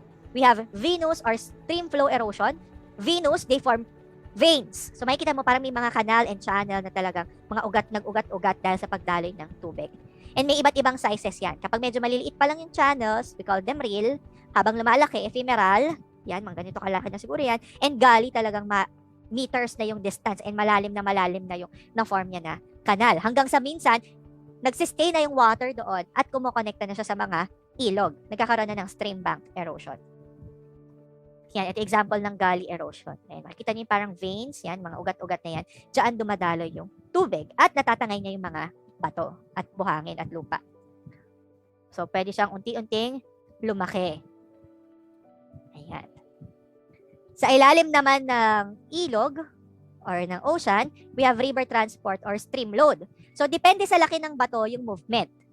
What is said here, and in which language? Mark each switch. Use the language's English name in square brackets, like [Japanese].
[English] We have venous or stream flow erosion. Venous, they form veins. [Filipino] So makikita mo parang may mga canal and channel na talagang mga ugat, nag-ugat-ugat dahil sa pagdaloy ng tubig. And may iba't ibang sizes yan. Kapag medyo maliliit pa lang yung channels, [English] we call them real. [Filipino] Habang lumalaki, ephemeral. Yan, mga ganito kalaki na siguro yan. And gully, talagang meters na yung distance and malalim na yung na-form niya na canal. Hanggang sa minsan, nagsistay na yung water doon at kumukonekta na siya sa mga ilog. Nagkakaroon na ng stream bank erosion. Yan, ito example ng gully erosion. Ayan, makikita niyo parang veins, yan, mga ugat-ugat na yan. Diyan dumadaloy yung tubig at natatangay niya yung mga bato at buhangin at lupa. So, pwede siyang unti-unting lumaki. Ayan. Sa ilalim naman ng ilog or ng ocean, [English] we have river transport or stream load. [Filipino] So, depende sa laki ng bato yung movement.